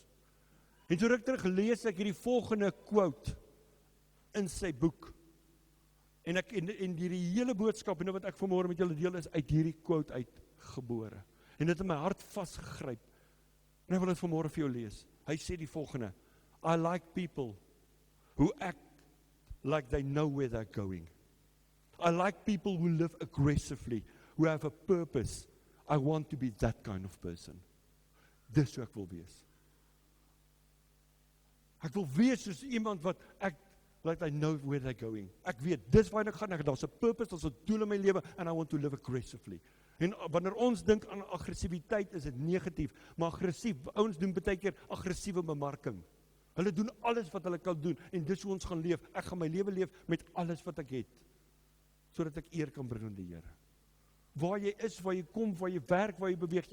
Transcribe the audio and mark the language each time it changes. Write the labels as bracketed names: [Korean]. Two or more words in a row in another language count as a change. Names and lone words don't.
[Afrikaans] En so ruk terug lees ek hierdie volgende quote in sy boek. En die hele boodskap, en wat ek vanmôre met julle deel, is uit hierdie quote uitgebore. En dit het in my hart vasgegryp. En ek wil dit vanmôre vir jou lees. Hy sê die volgende: [English] I like people who act like they know where they're going. I like people who live aggressively, who have a purpose. I want to be that kind of person. [Afrikaans] Dis hoe ek wil wees. Ek wil wees soos iemand wat [English] like I know where they're going. [Afrikaans] Ek weet, dis waar ek gaan, daar's 'n purpose, daar's 'n doel in my lewe, [English] and I want to live aggressively. [Afrikaans] En wanneer ons dink aan aggressiwiteit, is dit negatief, maar aggressief, ouens doen baie keer aggressiewe bemarking. Hulle doen alles wat hulle kan doen, en dis hoe ons gaan leef. Ek gaan my lewe leef met alles wat ek het, sodat ek eer kan bring aan die Here. Waar jy is, waar jy kom, waar jy werk, waar jy beweeg.